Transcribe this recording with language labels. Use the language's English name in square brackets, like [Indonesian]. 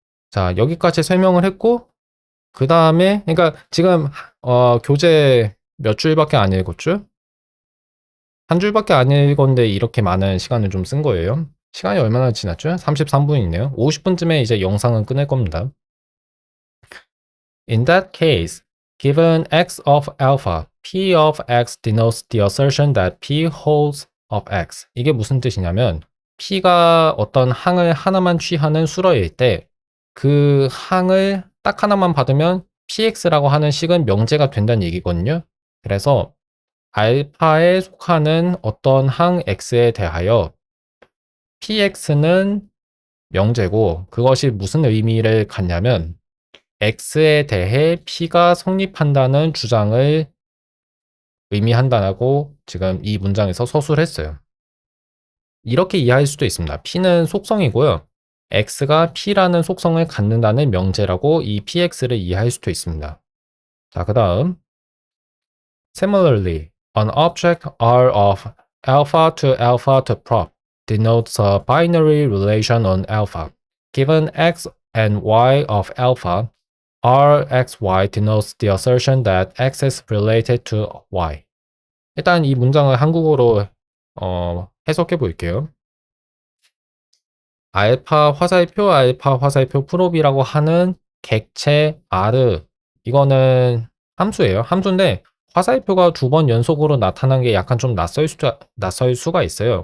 [Korean] 자, 여기까지 설명을 했고 그 다음에 그러니까 지금 교재 몇 줄밖에 안 읽었죠? 한 줄밖에 안 읽었는데 이렇게 많은 시간을 좀 쓴 거예요. 시간이 얼마나 지났죠? 33분이네요. 50분쯤에 이제 영상은 끝낼 겁니다. [English] In that case, given x of alpha, p of x denotes the assertion that p holds of x. [Korean] 이게 무슨 뜻이냐면 p가 어떤 항을 하나만 취하는 수로일 때 그 항을 딱 하나만 받으면 px라고 하는 식은 명제가 된다는 얘기거든요. 그래서 알파에 속하는 어떤 항 x에 대하여 px는 명제고 그것이 무슨 의미를 갖냐면 x에 대해 p가 성립한다는 주장을 의미한다고 지금 이 문장에서 서술했어요. 이렇게 이해할 수도 있습니다. p는 속성이고요. x가 p라는 속성을 갖는다는 명제라고 이 px를 이해할 수도 있습니다. 자, 그 다음 [English] Similarly, an object R of alpha to prop denotes a binary relation on alpha. Given x and y of alpha, Rxy denotes the assertion that x is related to y. [Korean] 일단 이 문장을 한국어로 해석해 볼게요. 알파 화살표 프롭이라고 하는 객체 R 이거는 함수예요. 함수인데 화살표가 두 번 연속으로 나타난 게 약간 좀 낯설 수가 있어요.